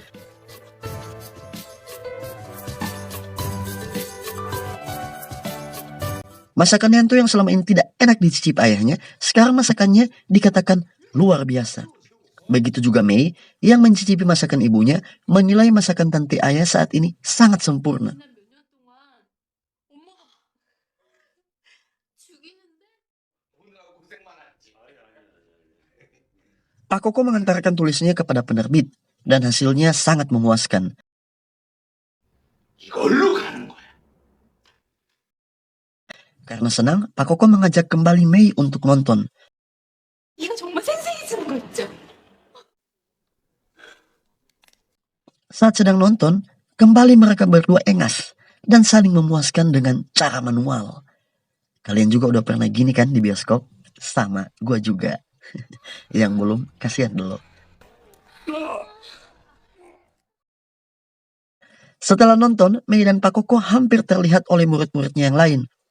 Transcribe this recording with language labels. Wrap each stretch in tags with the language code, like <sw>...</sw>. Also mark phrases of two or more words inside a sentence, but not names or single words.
<id>Masakan Yanto yang selama ini tidak enak dicicip ayahnya, sekarang masakannya dikatakan luar biasa. Begitu juga Mei yang mencicipi masakan ibunya, menilai masakan Tante Aya saat ini sangat sempurna.</id> <ko>몇 년 동안 엄마가 죽이는데 고생만 했지.</ko> <id>Pak Koko mengantarkan tulisnya kepada penerbit dan hasilnya sangat memuaskan.</id> <ko>이걸로 가는 거야.</ko> <id>Karena senang, Pak Koko mengajak kembali Mei untuk nonton.</id> <ko>이거 정말 생생해지는 거 있죠?</ko> <id>Saat sedang nonton, kembali mereka berdua engas dan saling memuaskan dengan cara manual. Kalian juga udah pernah gini kan di bioskop? Sama, gua juga. Yang belum, kasihan dulu. Setelah nonton, Mei dan Pak Koko hampir terlihat oleh murid-muridnya yang lain.</id>